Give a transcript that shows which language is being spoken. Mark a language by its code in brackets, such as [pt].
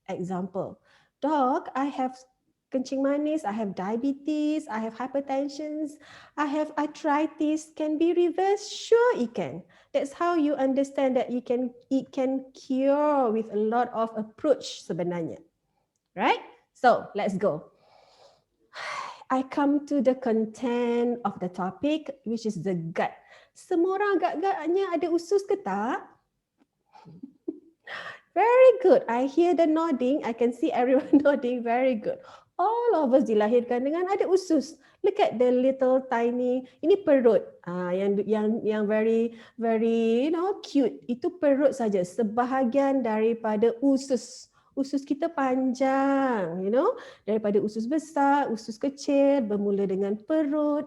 [en] Example, dok, I have [ms] kencing manis, [en] I have diabetes, I have hypertension, I have arthritis, can be reversed? Sure it can. That's how you understand that it can cure with a lot of approach sebenarnya. Right? So let's go. I come to the content of the topic, which is the gut. [ms] Semua orang agak-agaknya ada usus ke tak? [en] Very good. I hear the nodding. I can see everyone nodding. Very good. All of us [ms] dilahirkan dengan ada usus. [en] Look at the little tiny. [ms] Ini perut. Yang [en] very cute. [ms] Itu perut saja. Sebahagian daripada usus. Usus kita panjang, daripada usus besar, usus kecil, bermula dengan perut.